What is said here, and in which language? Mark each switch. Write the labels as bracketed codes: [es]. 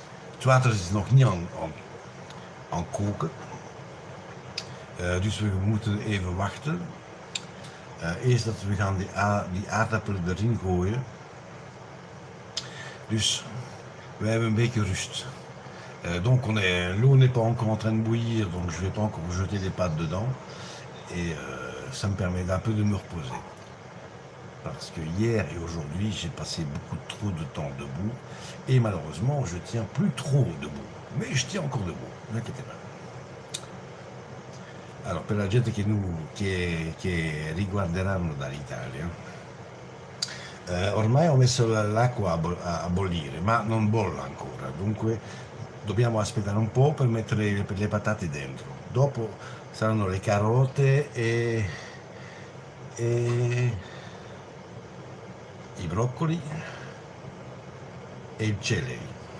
[nl] Het water is nog niet aan koken. Dus we moeten even wachten. Eerst dat we gaan die aardappelen erin gooien. Dus we hebben een beetje rust. [fr] Donc l'eau n'est pas encore en train de bouillir, donc je ne vais pas encore jeter les pâtes dedans. Et ça me permet d'un peu de me reposer. Parce que hier et aujourd'hui, j'ai passé beaucoup trop de temps debout. Et malheureusement, je tiens plus trop debout. Mais je tiens encore debout, ne inquiétez pas. [it] Allora, per la gente che riguarderanno dall'Italia, ormai ho messo l'acqua a bollire, ma non bolla ancora, dunque dobbiamo aspettare un po' per mettere le patate dentro. Dopo saranno le carote e i broccoli e il celery.